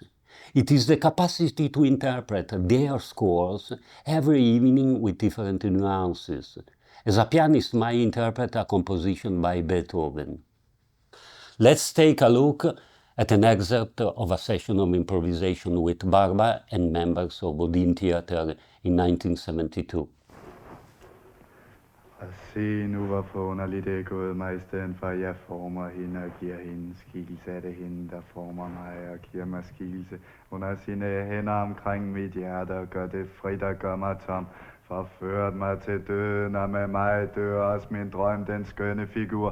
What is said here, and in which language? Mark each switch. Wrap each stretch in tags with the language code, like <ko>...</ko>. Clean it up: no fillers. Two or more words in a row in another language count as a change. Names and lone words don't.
<en>It is the capacity to interpret their scores every evening with different nuances, as a pianist might interpret a composition by Beethoven. Let's take a look at an excerpt of a session of improvisation with Barba and members of Odin Theater in 1972.</en> <da>Og se nu, hvor forunderligt det er gået mig, i stedet for at jeg former hende og giver hende skikkelse. Er det hende, der former mig og giver mig skikkelse. Hun har sine hænder omkring mit hjerte og gør det frit og gør mig tom. Forført mig til døden, og med mig dør også min drøm, den skønne figur.</da>